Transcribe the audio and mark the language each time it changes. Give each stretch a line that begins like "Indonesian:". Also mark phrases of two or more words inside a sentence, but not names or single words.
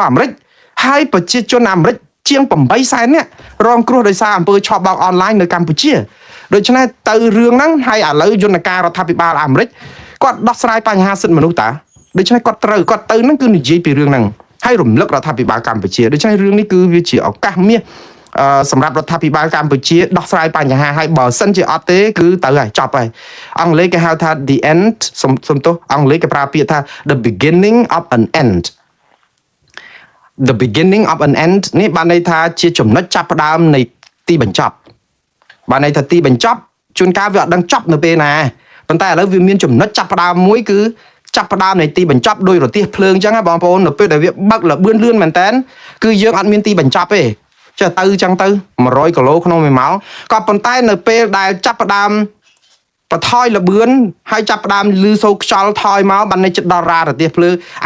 Khmer: អាមេរិកហើយប្រជាជនអាមេរិកជាង8សែននាក់រងគ្រោះដោយសារអំពើឆបោកអនឡាញនៅកម្ពុជាដូច្នេះទៅរឿងហ្នឹងហើយឥឡូវយន្តការរដ្ឋាភិបាលអាមេរិកគាត់ដោះស្រាយបញ្ហាសិទ្ធិមនុស្សតាដូច្នេះគាត់ទៅហ្នឹងគឺនិយាយពីរឿងហ្នឹងហើយរំលឹករដ្ឋាភិបាលកម្ពុជាដូច្នេះរឿងនេះគឺវាជាឱកាសមាសសម្រាប់រដ្ឋាភិបាលកម្ពុជាដោះស្រាយបញ្ហាហើយបើសិនជាអត់ទេគឺទៅហើយចប់ហើយអង់គ្លេសគេហៅថា
English: the end
Khmer: សំទោសអង់គ្លេសគេប្រើពាក្យថា
English: the beginning of an end the beginning of an end
Khmer: នេះបានន័យថាជាចំណុចចាប់ផ្ដើមនៃទីបញ្ចប់បានន័យថាទីបញ្ចប់ជួនកាលវាអត់ដឹងចប់នៅពេលណាប៉ុន្តែឥឡូវវាមានចំណុចចាប់ផ្ដើមមួយគឺចាប់ផ្ដើមនៃទីបញ្ចប់ដោយរទេះភ្លើងអញ្ចឹងណាបងប្អូននៅពេលដែលវាបើកលបឿនលឿនមែនតើគឺយើងអត់មានទីបញ្ចប់ទេចេះទៅអញ្ចឹងទៅ100គីឡូក្នុង1ម៉ោងក៏ប៉ុន្តែនៅពេលដែលចាប់ផ្ដើមបន្ថយលបឿនហើយចាប់ផ្ដើមលឺសូរខ្យល់ថយមកបានន័យចិត្តដល់រ៉ារទេះភ្លើងអាច